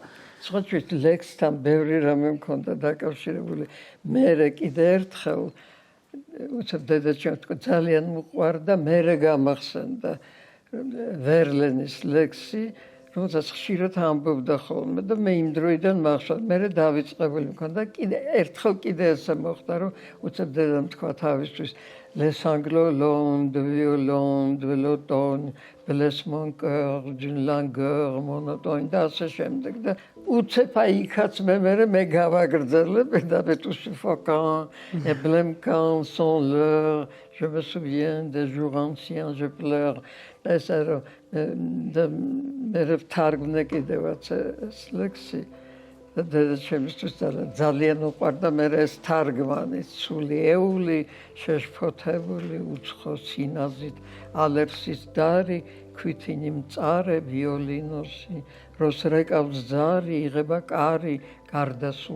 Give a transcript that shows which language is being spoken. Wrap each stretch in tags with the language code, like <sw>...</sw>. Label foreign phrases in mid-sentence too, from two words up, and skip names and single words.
<ka>სხვაგვარად ლექსთან ბევრი რამე მქონდა დაკავშირებული მე კიდე ერთხელ უცებ დედაჩემ თქვა ძალიან მოყვარდა მე გამახსენდა ვერლენის ლექსი რომელსაც ხშირად ამბობდა ხოლმე და მე იმ დროიდან მახსოვს მე დავიწყებული მქონდა კიდე ერთხელ კიდე ესე მოხდა რომ უცებ დედამ თქვა თავისთვის</ka> <fr>les sanglots de violon de l'automne blesse mon cœur d'une langueur monotone</fr> <ka>და ასე შემდეგ და უცებ აი იქაც მე გავაგრძელე პირდაპირ</ka> <fr>tout suffocant et blême sans l'heure je me souviens des jours anciens je pleure</fr> <ka>და მე ვთარგმნე კიდევაც ეს ლექსი და ჩემთვის ძალიან უყვარდა მე ეს თარგმანი სულიეული შეშფოთებული უცხო სინაზით ალერსის დარი ქვითინი მწარე ვიოლინოსი როს რეკავს ზარი იღება კარი გარდასულ</ka>